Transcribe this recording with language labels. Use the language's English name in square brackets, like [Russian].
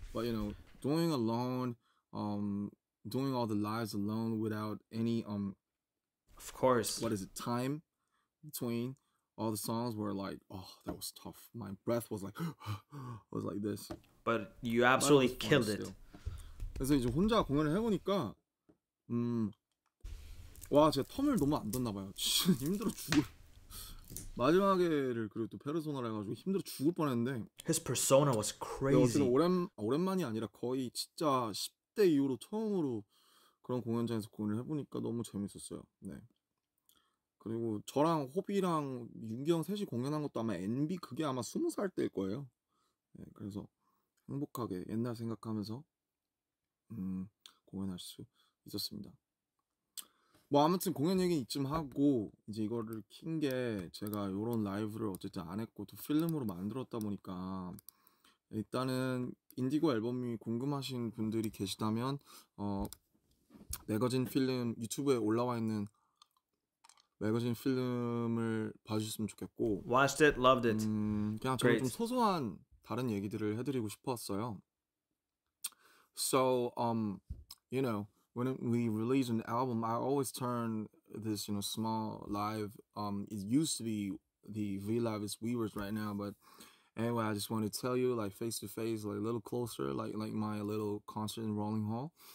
[English] But doing alone, doing all the lives alone without any of course, what is it, time between all the songs, were like, oh, that was tough. My breath was like was like this. But you absolutely killed it. [Korean] 그래서 이제 혼자 공연을 해보니까 와, 제가 텀을 너무 안 뒀나 봐요. 진짜 힘들어 죽을. 마지막에를 그리고 또 페르소나를 해가지고 힘들어 죽을 뻔했는데. [English] His persona was crazy. [Korean] 오랜만이 아니라 거의 진짜 10대 이후로 처음으로 그런 공연장에서 공연을 해보니까 너무 재밌었어요. 네. 그리고 저랑 호비랑 윤기 형 셋이 공연한 것도 아마 NB 그게 아마 20살 때일 거예요. 네, 그래서 행복하게 옛날 생각하면서 공연할 수 있었습니다. 뭐 아무튼 공연 얘기 이쯤 하고, 이제 이거를 킨 게 제가 요런 라이브를 어쨌든 안 했고 또 필름으로 만들었다 보니까, 일단은 인디고 앨범이 궁금하신 분들이 계시다면 매거진 필름, 유튜브에 올라와 있는 매거진 필름을 봐주셨으면 좋겠고. [English] Watched it, loved it. [Korean] 그냥 저는 좀 소소한 다른 얘기들을 해드리고 싶었어요. [English] So when we release an album, I always turn this small live. It used to be the V Live is Weavers right now, but anyway, I just want to tell you, like, face to face, like a little closer, like my little concert in Rolling Hall.